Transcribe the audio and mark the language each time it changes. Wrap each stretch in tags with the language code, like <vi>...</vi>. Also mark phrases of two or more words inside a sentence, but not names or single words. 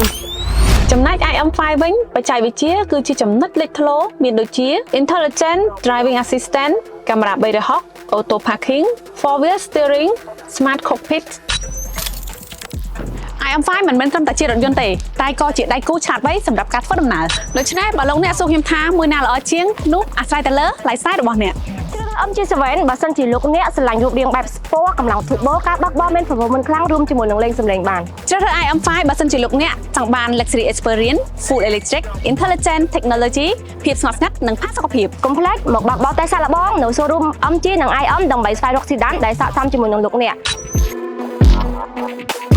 <km>ចំណែក IM5 វិញបច្ចេកវិទ្យាគឺជាចំណុចលេចធ្លោមានដូចជា</km> <en>Intelligent Driving Assistant</en> <km>កាមេរ៉ា360</km> <en>Auto Parking 4-wheel steering Smart Cockpit</en> <km>IM5 មិនមែនត្រឹមតែជារថយន្តទេតែក៏ជាដៃគូឆ្លាតវៃសម្រាប់ការធ្វើដំណើរដូច្នេះបើលោកអ្នកសួរខ្ញុំថាមួយណាល្អជាងនោះអាស្រ័យទៅលើ lifestyle របស់អ្នក MG7 បើសិនជាលោកអ្នកស្រឡាញ់រូបរាងបែប Sport កម្លាំង Turbo ការបើកបរមាន performance ខ្លាំងរួមជាមួយនឹងលេងសម្លេងបាន ជ្រើសរើស IM5 បើសិនជាលោកអ្នកចង់បាន</km> <en>luxury experience full electric intelligent technology</en> <km>ភាពស្ងប់ស្ងាត់និងផាសុកភាព កុំភ្លេចមកបើកបរតែសាកល្បងនៅ showroom MG និង IM ដើម្បីស្វែងរក sedan ដែលស័ក្តិសមជាមួយនឹងលោកអ្នក</km>